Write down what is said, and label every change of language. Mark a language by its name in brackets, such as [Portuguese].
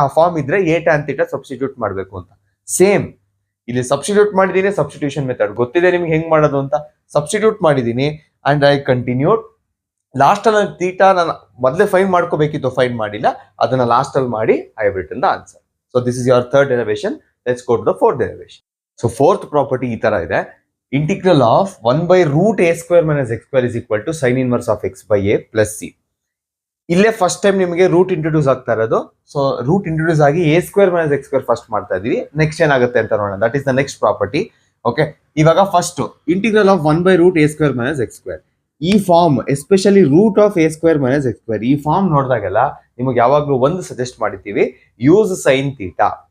[Kannada] ಆ ಫಾರ್ಮ್ ಇದ್ರೆ A tan theta substitute ಮಾಡಬೇಕು ಅಂತ. ಸೇಮ್ ಇಲ್ಲಿ ಸಬ್ಸ್ಟಿಟ್ಯೂಟ್ ಮಾಡಿದೀನಿ, ಸಬ್ಸ್ಟಿಟ್ಯೂಷನ್ ಮೆಥಡ್ ಗೊತ್ತಿದೆ ನಿಮ್ಗೆ ಹೆಂಗ್ ಮಾಡೋದು ಅಂತ. ಸಬ್ಸ್ಟಿಟ್ಯೂಟ್ ಮಾಡಿದೀನಿ [English] And I continued. [Kannada] ಲಾಸ್ಟ್ ಅಲ್ಲಿ ಥೀಟಾ ನಾನು ಮೊದಲೇ ಫೈನ್ ಮಾಡ್ಕೋಬೇಕಿತ್ತು, ಫೈನ್ ಮಾಡಿಲ್ಲ, ಅದನ್ನ ಲಾಸ್ಟ್ ಅಲ್ಲಿ ಮಾಡಿ [English] I have written the answer. So this is your third derivation. Let's go to the fourth derivation. So fourth property [Kannada] ಈ ತರ ಇದೆ. [English] Integral of 1/√a² - x² is equal to sin inverse of x by a plus c. [Kannada] ಇಲ್ಲೇ first time ನಿಮಗೆ root introduce ಆಗ್ತಾ ಇರೋದು. So root introduce ಆಗಿ a² - x² first ಮಾಡ್ತಾ ಇದೀವಿ. ನೆಕ್ಸ್ಟ್ ಏನಾಗುತ್ತೆ ಅಂತ ನೋಡೋಣ. [English] That is the next property. [Kannada] Okay, ಇವಾಗ first integral of 1/√a² - x². ಈ form especially root of a² - x², ಈ ಫಾರ್ಮ್ ನೋಡಿದಾಗೆಲ್ಲ ನಿಮಗೆ ಯಾವಾಗಲೂ ಒಂದು ಸಜೆಸ್ಟ್ ಮಾಡಿರ್ತೀವಿ, ಯೂಸ್ ಸೈನ್ ಥೀಟಾ.